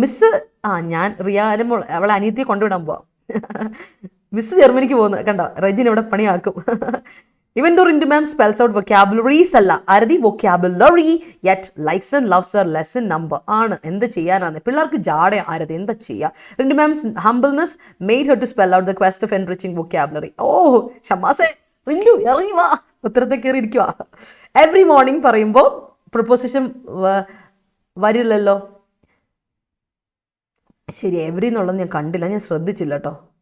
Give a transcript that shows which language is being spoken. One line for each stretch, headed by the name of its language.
Malayalam: Miss ഞാൻ റിയാനും അവളെ അനിയത്തിയെ കൊണ്ടുവിടാൻ പോവാം. മിസ് ജർമ്മനിക്ക് പോകുന്നു കണ്ടോ. റെജിൻ ഇവിടെ പണിയാക്കും.
English: Even though Rintu ma'am spells out vocabularies അല്ല, അരതി vocabulary, yet likes and loves her lesson number ആണ്.
Malayalam: എന്ത് ചെയ്യാനാണ് പിള്ളേർക്ക് ജാട ആരതി, എന്താ ചെയ്യുക.
English: Rintu ma'am's humbleness made her to spell out the quest of enriching vocabulary.
Malayalam: ഷമാസേ Rintu ഇറങ്ങി വാ, ഉത്തരത്തെ കയറി ഇരിക്കുക. എവറി മോർണിംഗ് പറയുമ്പോൾ പ്രൊപ്പോസിഷൻ വരില്ലല്ലോ. ശരി, എവറി എന്നുള്ളത് ഞാൻ കണ്ടില്ല, ഞാൻ ശ്രദ്ധിച്ചില്ല കേട്ടോ.